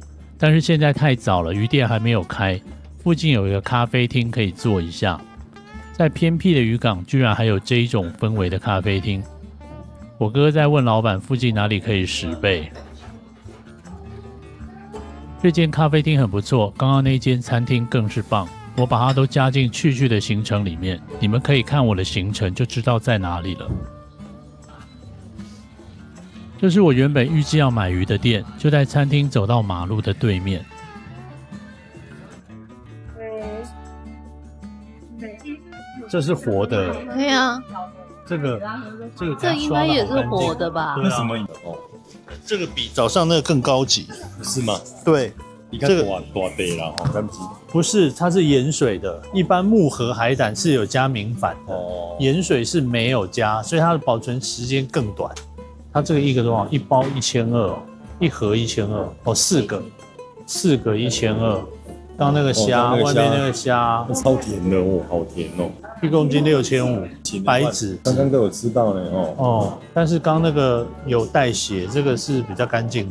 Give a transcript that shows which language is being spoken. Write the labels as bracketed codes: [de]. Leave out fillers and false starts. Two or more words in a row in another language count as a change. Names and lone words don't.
[zh] 但是現在太早了，魚店還沒有開。附近有一個咖啡廳可以坐一下。在偏僻的漁港，居然還有這一種氛圍的咖啡廳。我哥在問老闆附近哪裡可以拾貝。這間咖啡廳很不錯，剛剛那間餐廳更是棒。我把它都加進去的行程裡面，你們可以看我的行程就知道在哪裡了。這是我原本預計要買魚的店，就在餐廳走到馬路的對面。這是活的。對啊，這應該也是活的吧？對啊，什麼？這個比早上那個更高級，是嗎？對，你看多大啦，不是，它是鹽水的。一般木盒海膽是有加明礬的，鹽水是沒有加，所以它的保存時間更短。它這個一個多少？一包1200，一盒1200哦，4個1200。剛那個蝦，外面那個蝦超甜的哦，好甜哦，1公斤6500，白紙。剛剛都有吃到呢哦。但是剛那個有帶血，這個是比較乾淨的。